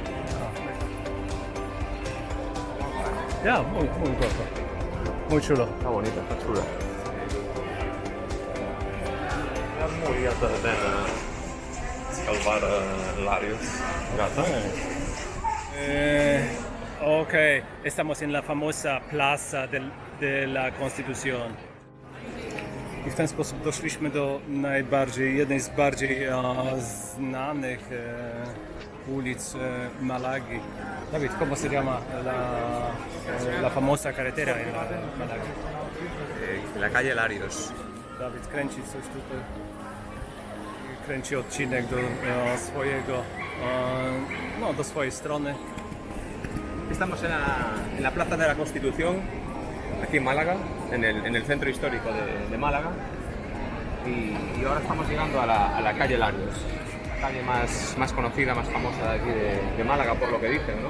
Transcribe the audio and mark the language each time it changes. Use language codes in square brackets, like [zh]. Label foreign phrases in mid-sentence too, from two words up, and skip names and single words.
[es] Ja, muy guapo. Muy chulo. Está bonita, está chula. Es muy alta de Salvar Larios. Gata. Ok, estamos en la famosa Plaza de la Constitución. [pl] I w ten sposób doszliśmy do jednej z bardziej znanych ulic Malagi. [es] David, ¿cómo se llama la famosa carretera en Malagi? La calle Larios. [pl] Dawid kręci coś tutaj, kręci odcinek do swojego, do swojej strony. [es] Estamos en la Plaza de la Constitución, aquí en Málaga, en el centro histórico de Málaga. Y ahora estamos llegando a la calle Larios, la calle más conocida, más famosa de aquí de Málaga, por lo que dicen, ¿no?